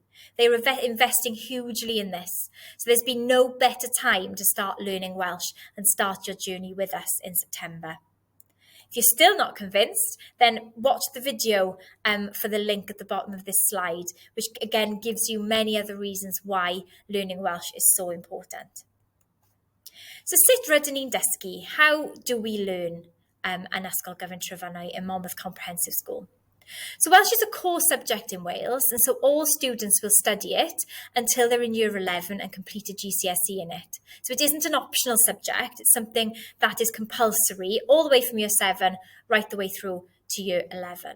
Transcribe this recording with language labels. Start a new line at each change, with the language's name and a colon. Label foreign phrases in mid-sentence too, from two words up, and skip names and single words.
English: They are investing hugely in this. So there's been no better time to start learning Welsh and start your journey with us in September. If you're still not convinced, then watch the video for the link at the bottom of this slide, which again gives you many other reasons why learning Welsh is so important.
Welsh: So sut rydyn ni'n dysgu?
English: How do we learn
Welsh: yn Ysgol Gyfun Trefynau
English: in Monmouth Comprehensive School? So Welsh is a core subject in Wales, and so all students will study it until they're in Year 11 and complete a GCSE in it. So it isn't an optional subject, it's something that is compulsory all the way from Year 7 right the way through to Year 11.